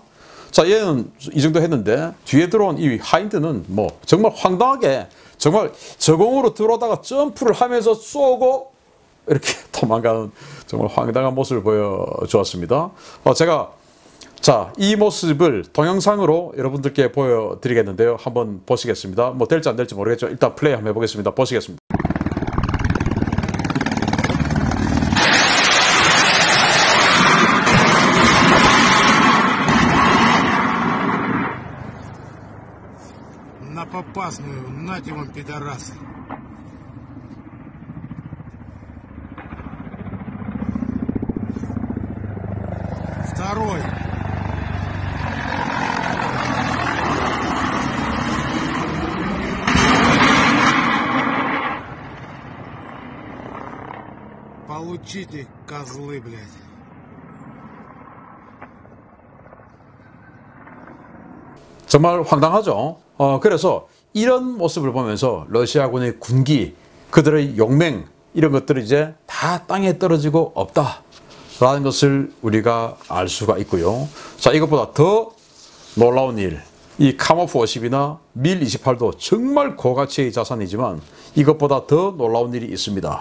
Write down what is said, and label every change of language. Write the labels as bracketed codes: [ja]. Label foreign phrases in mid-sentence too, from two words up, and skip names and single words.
[ko] 자, 얘는 이 정도 했는데 뒤에 들어온 이 하인드는 뭐 정말 황당하게 정말 저공으로 들어오다가 점프를 하면서 쏘고 이렇게 도망가는 정말 황당한 모습을 보여주었습니다. 제가 자, 이 모습을 동영상으로 여러분들께 보여드리겠는데요. 한번 보시겠습니다. 뭐 될지 안 될지 모르겠죠. 일단 플레이 한번 해보겠습니다. 보시겠습니다. [ru] На попасную, нате вам, пидорасы. Второй. Получите, козлы, блядь. [ko] 정말 황당하죠. 그래서 이런 모습을 보면서 러시아군의 군기, 그들의 용맹 이런 것들이 이제 다 땅에 떨어지고 없다. 라는 것을 우리가 알 수가 있고요. 자, 이것보다 더 놀라운 일, 이 카모프 50이나 밀 28도 정말 고가치의 자산이지만 이것보다 더 놀라운 일이 있습니다.